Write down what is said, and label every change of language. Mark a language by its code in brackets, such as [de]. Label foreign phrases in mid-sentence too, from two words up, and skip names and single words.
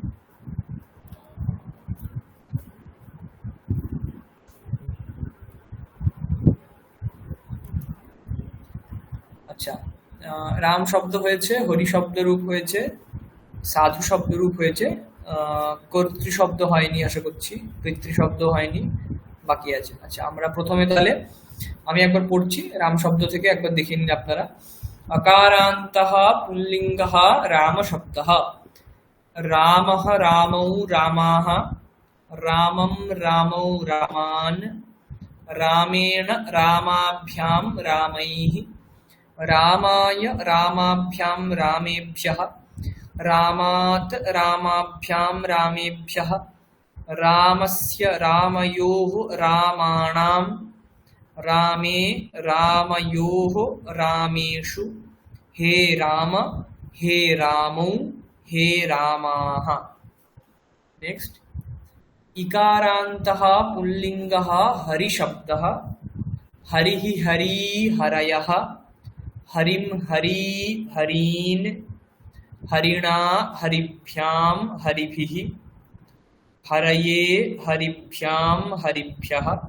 [bn] আচ্ছা, রাম শব্দ হয়েছে, হরি শব্দরূপ হয়েছে, সাধু শব্দরূপ হয়েছে, কর্তৃ শব্দ হয়নি আশা করছি, পিতৃ শব্দ হয়নি, বাকি আছে। আচ্ছা, আমরা প্রথমে তাহলে আমি একবার পড়ছি রাম শব্দ থেকে, একবার দেখে নিন আপনারা। [sa] अकारान्तः पुल्लिङ्गः रामशब्दः। रामः रामौ रामाः, रामं रामौ रामान्, रामेण रामाभ्यां रामैः, रामाय रामाभ्यां रामेभ्यः, रामात् रामाभ्यां रामेभ्यः, रामस्य रामयोः रामाणां, रामे रामयोः रामेषु, हे राम हे रामौ हे रामाः। नेक्स्ट, इकारान्तः पुल्लिङ्गः हरिशब्दः। हरिः हरी हरयः, हरिं हरी हरीन्, हरिणा हरिभ्यां हरिभिः, हरये हरिभ्यां हरिभ्यः,